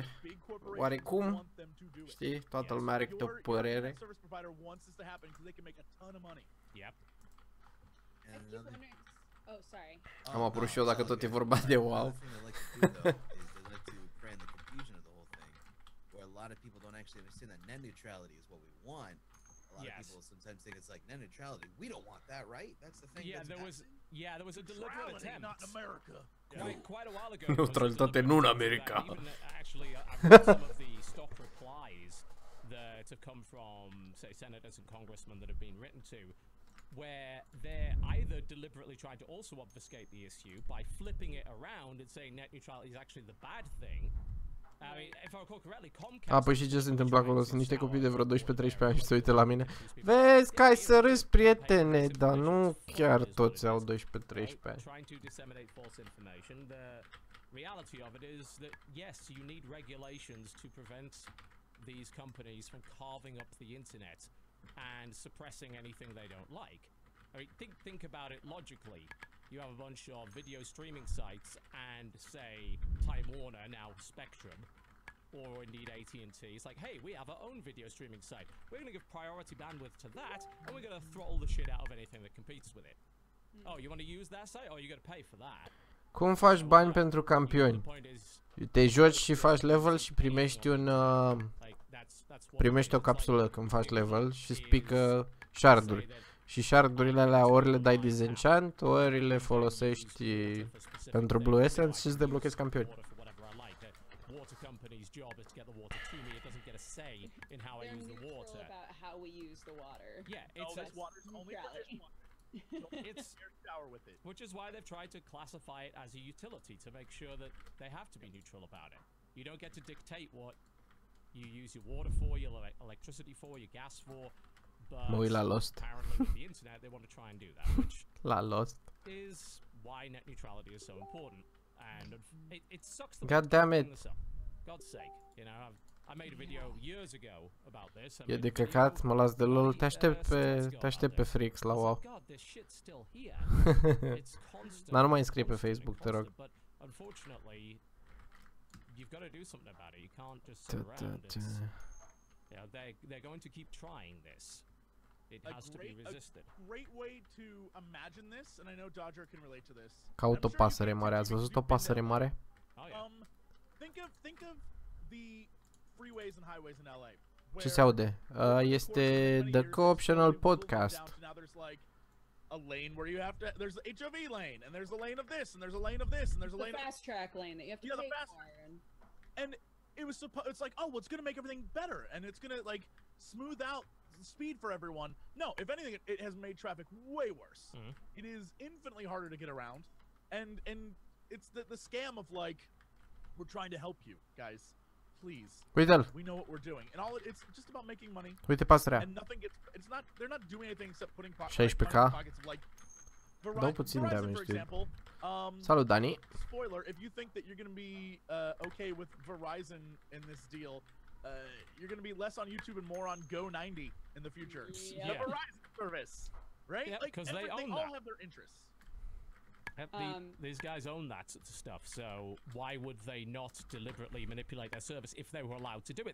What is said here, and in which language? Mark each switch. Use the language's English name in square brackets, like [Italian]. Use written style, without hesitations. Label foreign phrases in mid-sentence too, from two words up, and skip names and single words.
[Romanian] Oarecum, știi, toată lumea are câte o părere. [English] Oh, sorry. [Romanian] Am apărut și eu dacă tot e vorba de WoW. [English] A lot of people don't actually understand that net neutrality is what we want. A lot of people sometimes think it's like net neutrality. We don't want that, right? That's the thing. Yeah, there was a deliberate attempt. Not in America. Quite a while ago. [Romanian] Neutralitate nu în America. [English] Actually, I've read some of the stock replies that have come from, say, senators and congressmen that have been written to, where they're either deliberately trying to also obfuscate the issue by flipping it around and saying net neutrality is actually the bad thing. I mean, if I recall correctly, Comcast... [Romanian] Păi și ce se întâmplă acolo? Sunt niște copii de vreo 12-13 ani și se uită la mine. Vezi că ai să râzi, prietene, dar nu chiar toți au 12-13 ani. [English] Reality of it is that yes, you need regulations to prevent these companies from carving up the internet and suppressing anything they don't like. I mean, think about it logically. you have a bunch of video streaming sites and say Time Warner, now Spectrum, or indeed AT&T. It's like, hey, we have our own video streaming site. We're going to give priority bandwidth to that, and we're going to throttle the shit out of anything that competes with it. Oh, you want to use that site? Oh, you got to pay for that. [Romanian] Cum faci bani pentru campioni? Te joci și faci level și primești un primești o capsulă când faci level și îți pică sharduri. Și shardurile alea ori le dai disenchant, ori le folosești pentru Blue Essence și îți deblochezi campioni. [English] Which is why they've tried to classify it as a utility to make sure that they have to be neutral about it. You don't get to dictate what you use your water for, your electricity for, your gas for. But [Romanian] mă uit la Lost. [English] Apparently with the internet they want to try and do that, which [Romanian] la Lost [English] is why net neutrality is so important. And it sucks. God damn it. God's sake, you know, I made a video years ago about this. [Romanian] E de căcat, mă las de LOL, te aștept pe freakz la WoW. Dar nu mai înscrie pe Facebook, te rog. [English] Unfortunately, you've got to do something about it. You can't just sit around. You know, they're going to keep trying this. It has to be resisted. A great way to imagine this, and I know Dodger can relate to this. [Romanian] Caut o pasăre mare. Ați văzut o pasăre mare? [English] Think of the freeways and highways in LA. [Romanian] Ce se aude? Este The Co-optional Podcast. [English] Now there's like a lane where you have to, there's the HOV lane, and there's a lane of this, and there's a lane of this, and there's a lane of fast track lane that you have to pay for. And it was it's like, oh, well, it's gonna make everything better, and it's gonna like smooth out speed for everyone. No, if anything, it has made traffic way worse. It is infinitely harder to get around, and it's the scam of like, we're trying to help you guys. Please. [Romanian] Uite-l. [English] We know what we're doing, and all it's just about making money. [Romanian] Uite pasărea. [English] And nothing gets. It's not. They're not doing anything except putting pockets of like. [Romanian] Dau puțin damage, [English] for example. [Romanian] Salut, Dani. [English] Spoiler: if you think that you're going to be okay with Verizon in this deal, you're going to be less on YouTube and more on Go90 in the future. Yeah. The Verizon service, right? Yeah, because they own all that. have their interests. These guys own that sort of stuff, so why would they not deliberately manipulate their service if they were allowed to do it?